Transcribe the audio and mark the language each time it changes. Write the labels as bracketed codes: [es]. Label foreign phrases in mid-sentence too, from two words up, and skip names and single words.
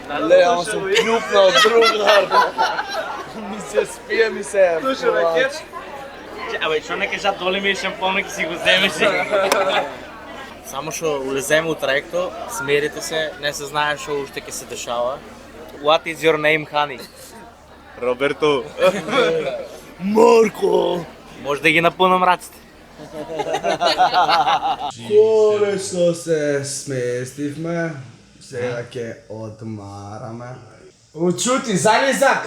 [mk] Ле, ама сум пљупнал другар. Ми се спие, ми се плач. Абе, што не кажа доли ми е шампона ќе си го земеш. Само што улеземе у траекто, смирите се, не се знае што уште ќе се дешава. [en] What is your name, honey? [mk] Роберто. Марко! Може да ги напунам раците. Конечно се сместивме. Сега ќе одмараме. Учути, залезак!